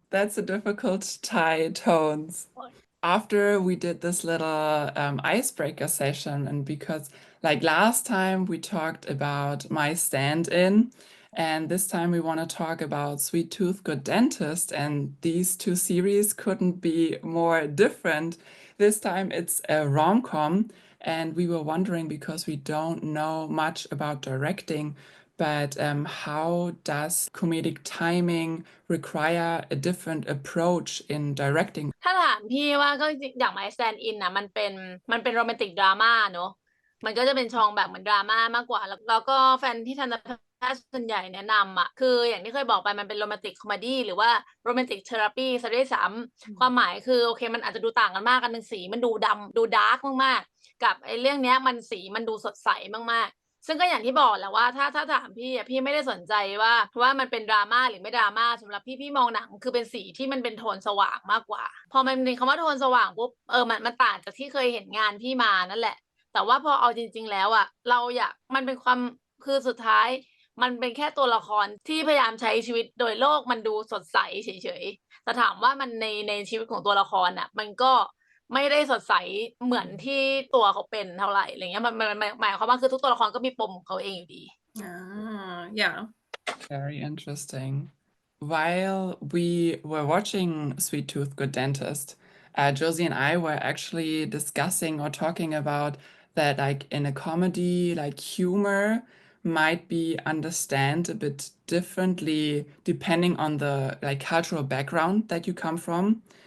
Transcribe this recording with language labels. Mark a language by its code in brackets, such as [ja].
[en] That's a difficult Thai tones. After we did this little icebreaker session, and because like last time we talked about my stand-in, and this time we want to talk about Sweet Tooth Good Dentist, and these two series couldn't be more different. This time it's a rom-com, and we were wondering because we don't know much about directing, but how does comedic timing require a different approach in directing? [th] ถ้าถามพี่ว่าก็อย่าง My Stand In นะมันเป็นโรแมนติกดราม่าเนอะมันก็จะเป็นช่องแบบเหมือนดราม่ามากกว่าแล้วก็แฟนที่ทันตแพทย์ส่วนใหญ่แนะนำอ่ะคืออย่างที่เคยบอกไปมันเป็นโรแมนติกคอมเมดี้หรือว่าโรแมนติกเทอราปีซะด้วยซ้ำความหมายคือโอเคมันอาจจะดูต่างกันมากกันหนึ่งสีมันดูดำดูดาร์กมากๆกับไอ้เรื่องเนี้ยมันสีมันดูสดใส มากๆซึ่งก็อย่างที่บอกแหละว่าถ้าถามพี่อ่ะพี่ไม่ได้สนใจว่ามันเป็นดราม่าหรือไม่ดราม่าสำหรับพี่มองหนังคือเป็นสีที่มันเป็นโทนสว่างมากกว่าพอมันเป็นคำว่าโทนสว่างปุ๊บมันต่างจากที่เคยเห็นงานพี่มานั่นแหละแต่ว่าพอเอาจริงๆแล้วอ่ะเราอยากมันเป็นความคือสุดท้าย มันเป็นแค่ตัวละครที่พยายามใช้ชีวิตโดยโลกมันดูสดใสเฉยๆแต่ถามว่ามันในชีวิตของตัวละครอ่ะมันก็ไม่ได้สดใสเหมือนที่ตัวเขาเป็นเท่าไหร่อะไรเงี้ยมันหมายความว่าคือทุกตัวละครก็มีปมของเขาเองอยู่ดี [en] Yeah. Very interesting. While we were watching Sweet Tooth Good Dentist, Josie and I were actually discussing or talking about that like in a comedy, like humor might be understand a bit differently depending on the like cultural background that you come from.